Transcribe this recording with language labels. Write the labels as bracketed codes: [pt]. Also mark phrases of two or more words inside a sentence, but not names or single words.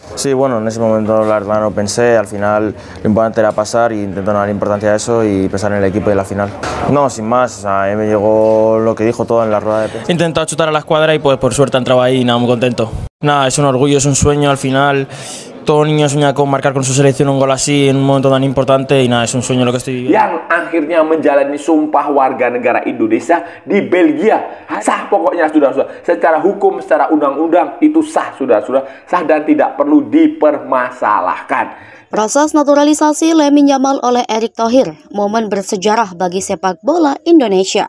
[es] Sí, bueno, en ese momento la verdad no pensé, al final lo importante era pasar y intento darle importancia a eso y pensar en el equipo y en la final. No, sin más, o sea, a mí me llegó lo que dijo todo en la rueda de prensa. He intentado chutar a la escuadra y pues por suerte he entrado ahí y nada, muy contento. Nada, es un orgullo, es un sueño al final. Todo niño sueña con marcar con su selección un gol así en un momento tan importante y nada, es un sueño lo que estoy viviendo. [id] Yang akhirnya menjalani sumpah warga negara Indonesia di Belgia. Sah pokoknya sudah. Secara hukum, secara undang-undang itu sah sudah. Sah dan tidak perlu dipermasalahkan. Proses naturalisasi Lamine Yamal oleh Erick Thohir, momen bersejarah bagi sepak bola Indonesia.